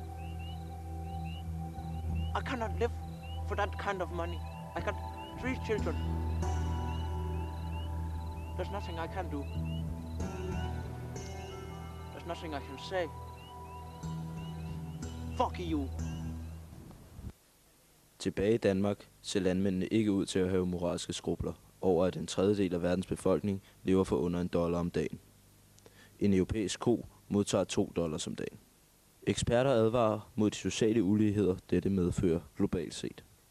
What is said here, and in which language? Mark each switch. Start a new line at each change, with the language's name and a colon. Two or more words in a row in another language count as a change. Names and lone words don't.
English: I cannot live for that kind of money. I got 3 children. There's nothing I can do. There's nothing I can say. Fuck you.
Danish: Tilbage i Danmark ser landmændene ikke ud til at have moralske skrubler over, at en tredjedel af verdens befolkning lever for under $1 om dagen. En europæisk ko modtager $2 om dagen. Eksperter advarer mod de sociale uligheder, dette medfører globalt set.